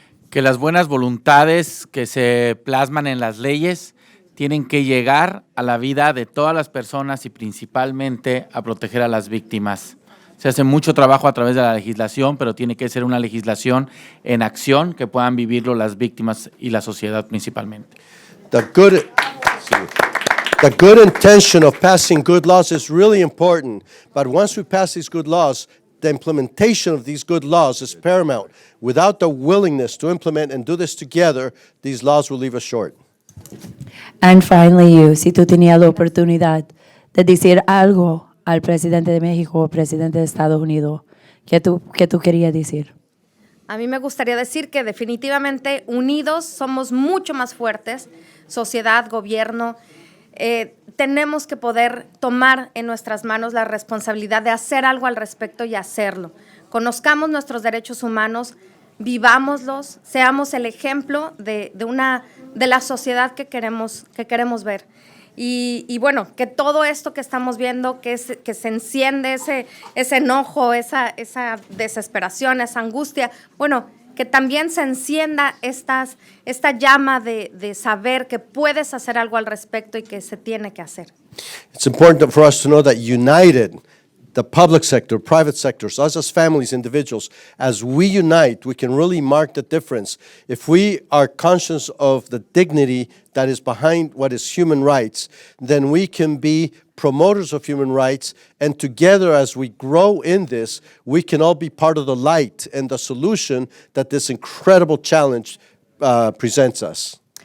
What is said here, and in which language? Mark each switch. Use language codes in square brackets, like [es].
[es] Que las buenas voluntades que se plasman en las leyes tienen que llegar a la vida de todas las personas y principalmente a proteger a las víctimas. Se hace mucho trabajo a través de la legislación, pero tiene que ser una legislación en acción que puedan vivirlo las víctimas y la sociedad principalmente. [en] The good intention of passing good laws is really important, but once we pass these good laws, the implementation of these good laws is paramount. Without the willingness to implement and do this together, these laws will leave us short. And finally, you, [es] si tú tenías la oportunidad de decir algo al presidente de México o presidente de Estados Unidos, ¿qué tú querías decir? A mí me gustaría decir que definitivamente unidos somos mucho más fuertes, sociedad, gobierno. Tenemos que poder tomar en nuestras manos la responsabilidad de hacer algo al respecto y hacerlo. Conozcamos nuestros derechos humanos, vivámoslos, seamos el ejemplo de la sociedad que queremos ver. Y bueno, que todo esto que estamos viendo, que se enciende ese enojo, esa desesperación, esa angustia, bueno, que también se encienda esta llama de saber que puedes hacer algo al respecto y que se tiene que hacer. [en] It's important for us to know that united, the public sector, private sectors, us as families, individuals, as we unite, we can really mark the difference. If we are conscious of the dignity that is behind what is human rights, then we can be promoters of human rights, and together as we grow in this, we can all be part of the light and the solution that this incredible challenge presents us.